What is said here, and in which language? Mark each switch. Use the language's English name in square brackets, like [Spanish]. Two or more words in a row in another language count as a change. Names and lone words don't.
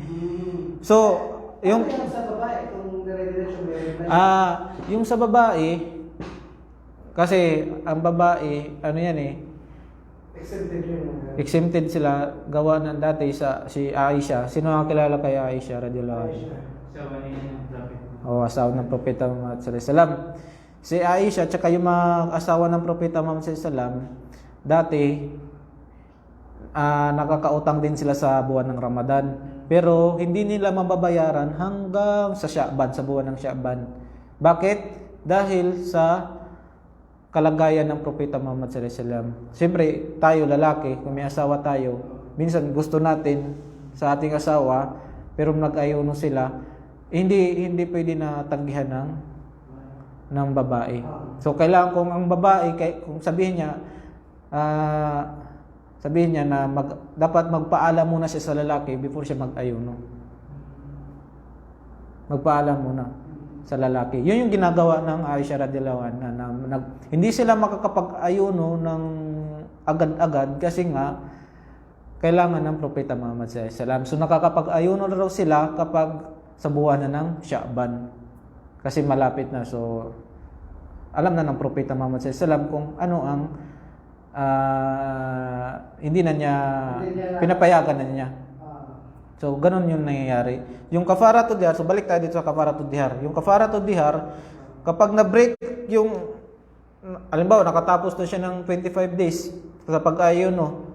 [Filipino] So, Yung yung sa babae, kung dire-diretso may yung sa babae kasi ang babae ano yan eh, exempted yun. exempted sila gawa ng dati si Aisha. Sino ang kilala kay Aisha [Arabic] رضي الله عنها? [Filipino] Sa kanina ng prophet. O asawa ng propeta Muhammad [Arabic] صلى الله عليه وسلم. [Filipino] Si Aisha at saka yung mga asawa ng propeta Muhammad [Arabic] صلى الله عليه وسلم [Filipino] dati nakakautang din sila sa buwan ng Ramadan. Pero hindi nila mababayaran hanggang sa Sha'ban, sa buwan ng Sha'ban. Bakit? Dahil sa kalagayan ng propeta Muhammad [Arabic] صلى الله عليه وسلم. [Filipino] Siyempre, tayo lalaki, kung may asawa tayo, minsan gusto natin sa ating asawa, pero nag-ayuno sila, hindi pwede na tanggihan ng babae. So kailangan kung ang babae kung sabihin niya na dapat magpaalam muna siya sa lalaki before siya mag-ayuno. Magpaalam muna sa lalaki. Yun yung ginagawa ng Aisha [Arabic] رضي الله عنها [Filipino] na hindi sila makakapag-ayuno ng agad-agad kasi nga kailangan ng propeta Muhammad [Arabic] صلى الله عليه وسلم. [Filipino] So nakakapag-ayuno na raw sila kapag sa buwan na ng Sha'ban. Kasi malapit na. So alam na ng propeta Muhammad [Arabic] صلى الله عليه وسلم [Filipino] kung ano ang hindi na niya pinapayagan na niya. So ganun yung nangyayari. Yung [Arabic] كفارة الظهار, [Filipino] so balik tayo dito sa [Arabic] كفارة الظهار. [Filipino] Yung [Arabic] كفارة الظهار, [Filipino] kapag na-break yung halimbawa nakatapos na siya ng 25 days sa pag-ayuno.